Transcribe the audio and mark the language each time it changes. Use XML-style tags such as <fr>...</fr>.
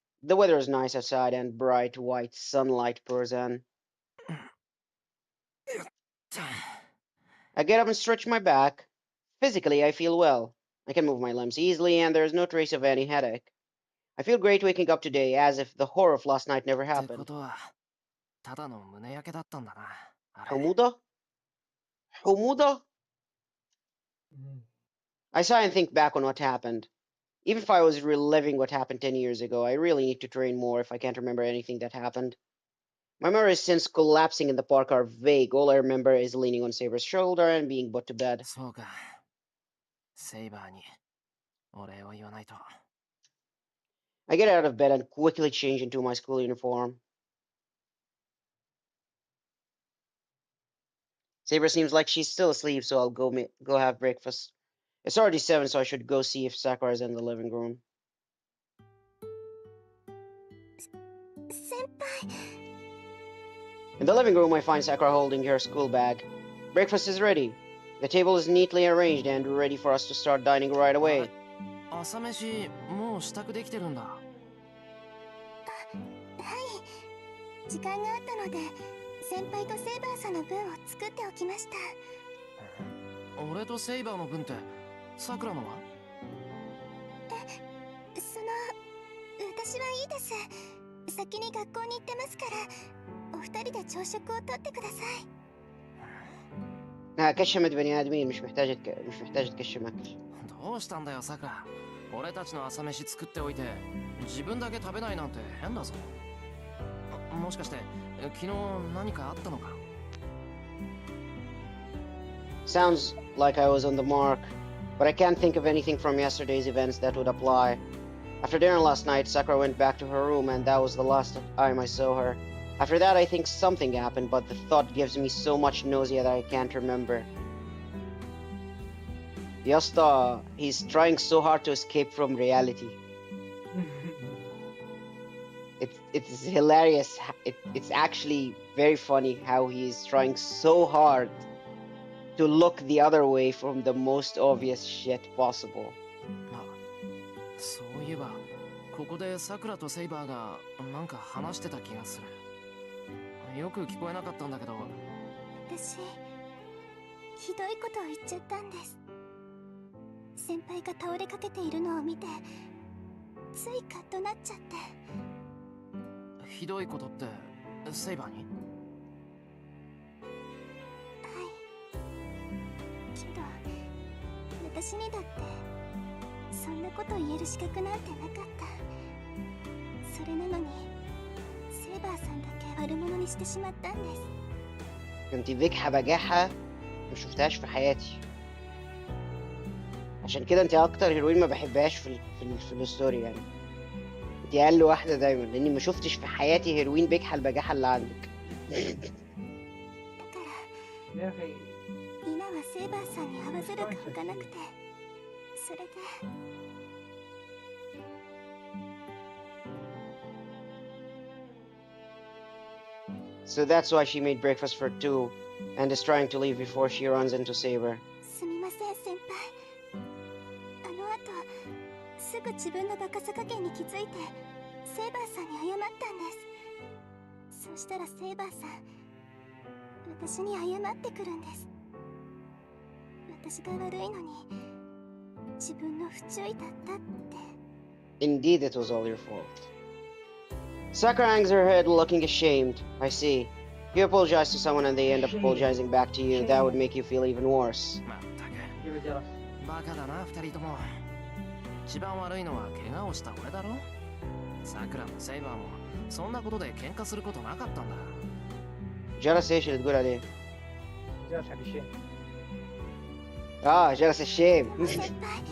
<en>The weather is nice outside and bright white sunlight pours in. I get up and stretch my back. Physically, I feel well. I can move my limbs easily and there is no trace of any headache. I feel great waking up today as if the horror of last night never</en> <ja>って</ja> <en>happened.</en> <ja>ことはただの胸焼けだったんだなあれ。 Humuda? Humuda?</ja> <en>I sigh and think back on what happened. Even if I was reliving what happened 10 years ago, I really need to train more if I can't remember anything that happened. My memories since collapsing in the park are vague. All I remember is leaning on Saber's shoulder and being put to bed.</en> <ja>そうか。セイバーにお礼を言わないと。</ja> <en>I get out of bed and quickly change into my school uniform. Saber seems like she's still asleep, so I'll go have breakfast. It's already 7, so I should go see if Sakura is in the living room.</en> <ja>先輩。</ja> <en>In the living room, I find Sakura holding her school bag. Breakfast is ready. The table is neatly arranged and ready for us to start dining right away.</en> <ja>朝飯もう支度できてるんだ。はい。時間があったので、先輩とセイバーさんの分を作っておきました。俺とセイバーの分ってさくらのは？私はいいです。先に学校に行ってますから、お二人で朝食をとってください。</ja> <ar>كشمت بني ادمين، مش محتاجة تكشم اكل.</ar> <ja>どうしたんだよさくら。俺たちの朝飯作っておいて自分だけ食べないなんて変だぞ。もしかして昨日何かあったのか？</ja> <en>Sounds like I was on the mark, but I can't think of anything from yesterday's events that would apply. After dinner last night, Sakura went back to her room, and that was the last time I saw her. After that, I think something happened, but the thought gives me so much nausea that I can't remember. Yasta, he's trying so hard to escape from reality. It's hilarious. It's actually very funny how he's trying so hard to look the other way from the most obvious shit possible.</en> <ja>あ、そういえばここでさくらとセイバーがなんか話してた気がする。よく聞こえなかったんだけど。私ひどいことを言っちゃったんです。先輩が倒れかけているのを見てついカッとなっちゃって。ひどいことってセイバーに？はい。けど私にだってそんなこと言える資格なんてなかった。それなのにセイバーさんだけ悪者にしてしまったんです。</ja> <ar>كنت بجحة بجاحة مشوفتهاش في حياتي. عشان كده انت اكتر هيروين ما بحبهاش في الستوري يعني. انت اقل واحدة دايما لاني ما شفتش في حياتي هيروين بجحة البجاحة اللي عندك.</ar> <ja>だから</ja> <ar>يا اخي</ar> <ja>今はセイバーさんに合わせるか他なくて、それで</ja> <en>So that's why she made breakfast for two and is trying to leave before she runs into Saber.</en> <ja>すみません先輩。あの後すぐ自分のバカさ加減に気づいてセイバーさんに謝ったんです。そしたらセイバーさん私に謝ってくるんです。私が悪いのに自分の不注意だったって。</ja> <en>Indeed, it was all your fault. Sakura hangs her head, looking ashamed. I see. If you apologize to someone and they end up apologizing back to you, that would make you feel even worse.</en> <ja>まったく</ja> <ar>جيب الجرس.</ar> <ja>バカだな二人とも。一番悪いのは怪我をした俺だろ。さくらもセイバーもそんなことで喧嘩することなかったんだ。</ja> <ar>جرس ايش اللي تقول عليه؟ جرس حق الشيء. جرس الشيم.</ar> <ja>でも先輩</ja>